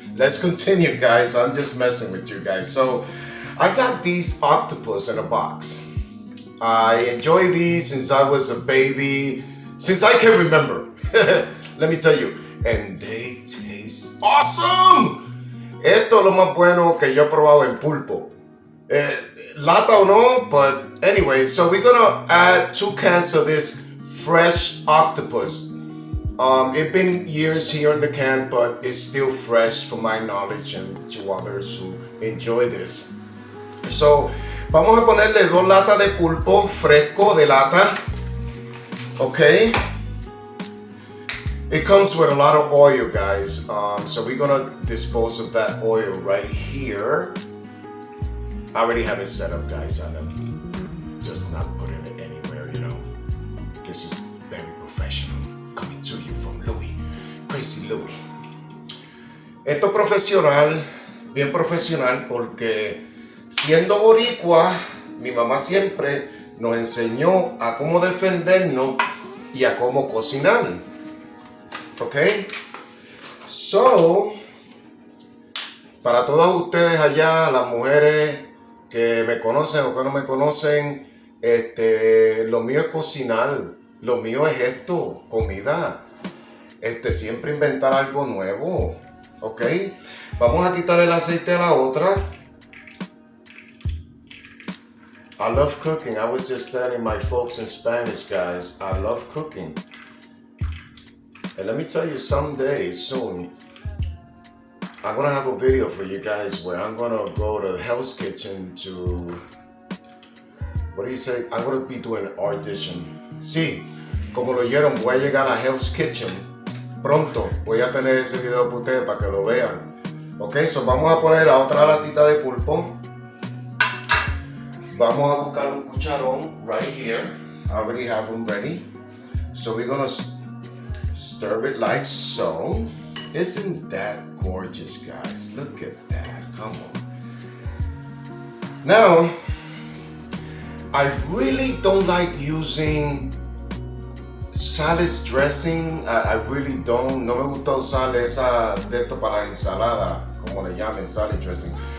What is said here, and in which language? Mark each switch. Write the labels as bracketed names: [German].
[English] Let's continue, guys. I'm just messing with you guys. So I got these octopus in a box. I enjoy these since I was a baby, since I can remember. Let me tell you, and they taste awesome. [Spanish] Esto es lo más bueno que yo he probado en pulpo. Lata o no, [English] but anyway, so we're gonna add 2 cans of this fresh octopus. It's been years here in the can, but it's still fresh for my knowledge and to others who enjoy this. [Spanish] So, vamos a ponerle 2 latas de pulpo fresco de lata. Okay. [English] It comes with a lot of oil, guys. So we're gonna dispose of that oil right here. I already have it set up, guys. I'm just not putting it anywhere, you know. This is very professional. Coming to you from Louis, Crazy Louis. [Spanish] Esto es profesional, bien profesional, porque siendo boricua, mi mamá siempre nos enseñó a cómo defendernos y a cómo cocinar. Okay, so para todas ustedes allá, las mujeres que me conocen o que no me conocen, lo mío es cocinar, lo mío es esto, comida, siempre inventar algo nuevo. Okay, vamos a quitar el aceite a la otra. [English] I love cooking. I was just telling my folks in Spanish, guys, I love cooking. And let me tell you, someday, soon, I'm gonna have a video for you guys where I'm gonna go to Hell's Kitchen to, what do you say? I'm gonna be doing an audition. [Spanish] Sí, como lo oyeron, voy a llegar a Hell's Kitchen. Pronto voy a tener ese video para ustedes para que lo vean. Ok, so vamos a poner la otra latita de pulpo. Vamos a buscar un cucharón [English] right here. I already have them ready. So we're gonna stir it like so. Isn't that gorgeous, guys? Look at that. Come on. Now, I really don't like using salad dressing. I really don't. [Spanish] No me gusta usar esa de esto para la ensalada, como le llamen, salad dressing.